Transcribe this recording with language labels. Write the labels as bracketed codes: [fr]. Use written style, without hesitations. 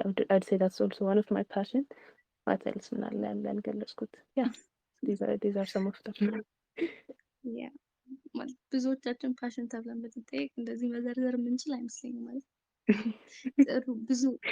[en] I'd say that's also one of my passions. What else [am] ምናለ ያልገለጽኩት? [en] Yeah, these are some of them. [am] Yeah, ብዙዎቻችን ፓሽን ተብለን ብንጠይቅ እንደዚህ መዘርዘር የምንችል አይመስለኝም። ማለት ጥሩ ብዙ